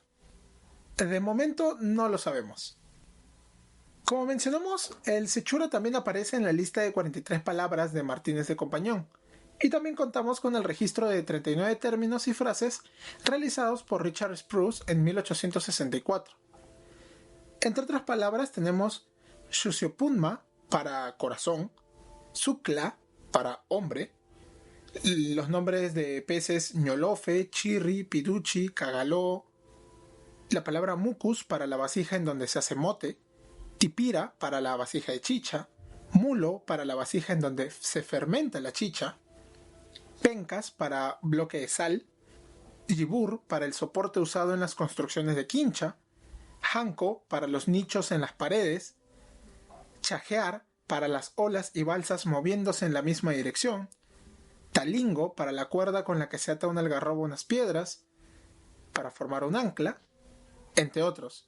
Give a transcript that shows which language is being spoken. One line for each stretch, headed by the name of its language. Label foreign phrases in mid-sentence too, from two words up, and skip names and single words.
Spanish: De momento no lo sabemos. Como mencionamos, el sechura también aparece en la lista de 43 palabras de Martínez de Compañón, y también contamos con el registro de 39 términos y frases realizados por Richard Spruce en 1864. Entre otras palabras tenemos Xuxiupunma para corazón, Sukla para hombre, los nombres de peces ñolofe, chirri, piduchi, cagaló, la palabra mucus para la vasija en donde se hace mote, tipira para la vasija de chicha, mulo para la vasija en donde se fermenta la chicha, pencas para bloque de sal, yibur para el soporte usado en las construcciones de quincha, janco para los nichos en las paredes, chajear para las olas y balsas moviéndose en la misma dirección, talingo para la cuerda con la que se ata un algarrobo a unas piedras, para formar un ancla, entre otros.